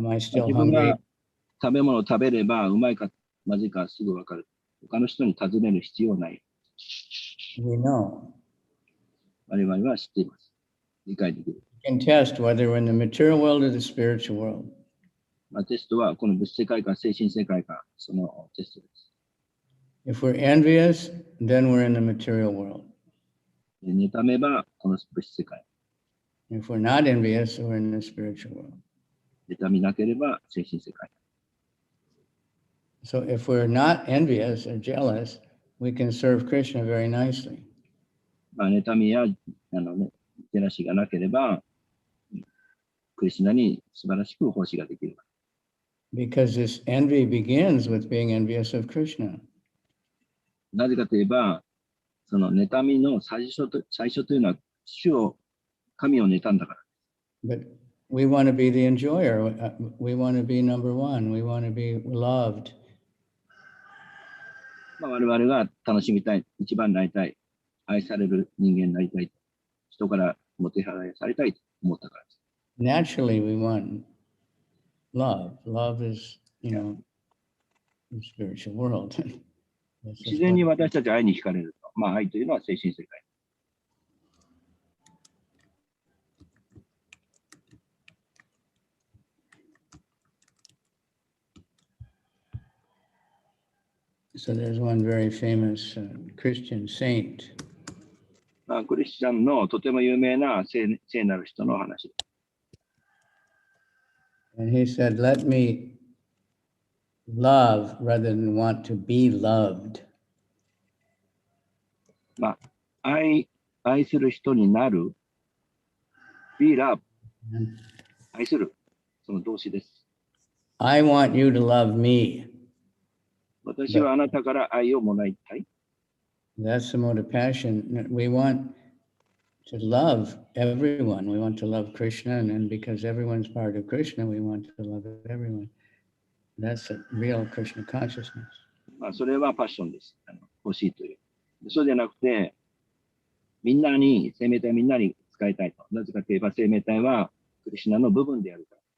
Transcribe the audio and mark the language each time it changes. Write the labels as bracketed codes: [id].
[ja] まあ [en] still [ja] 自分 [en] hungry? [ja] が食べ物を食べればうまいかまずいかすぐ分かる。他の人に尋ねる必要ない。 [en] We know. [ja] 我々は知っています。理解できる。 [en] We can test whether we're in the material world or the spiritual world. [ja] まあ、テストはこの物質世界か精神世界か、そのテストです。 [en] If we're envious, then we're in the material world. [ja] で妬めばこの物質世界。 [en] If we're not envious, we're in the spiritual world. [ja] 妬みなければ精神世界。 [en] So if we're not envious or jealous, we can serve Krishna very nicely. [ja] まあ、妬みやジェラシーがなければ、クリシュナに素晴らしく奉仕ができる。 [en] Because this envy begins with being envious of Krishna. [ja] なぜかといえば、その妬みの最初というのは、神を妬んだから。 [en] But we want to be the enjoyer. We want to be number one. We want to be loved. [ja] まあ、我々が楽しみたい、一番になりたい、愛される人間になりたい、人からもてはやされたいと思ったからです。 [en] Naturally, we want love. Love is, the spiritual world. That's [ja] 自 [en] just [ja] 然 [en] what- [ja] に私たちは愛に惹かれると。まあ、愛というのは精神世界。 [en] So there's one very famous Christian saint. [ja] まあ、クリスチャンのとても有名な聖なる人の話。 [en] And he said, let me love rather than want to be loved. [ja] まあ、愛する人になる。 [en] be love。 [ja] 愛する。その動詞です。 [en] I want you to love me. [ja] 私はあなたから愛をもらいたい。 [en] That's the mode of passion. We want to love everyone. We want to love Krishna. And then because everyone's part of Krishna, we want to love everyone. That's a real Krishna consciousness. [ja] まあ、それはパッションです。欲しいという。そうじゃなくて、みんなに、生命体みんなに使いたいと。なぜかといえば、生命体はクリシュナの部分であるから。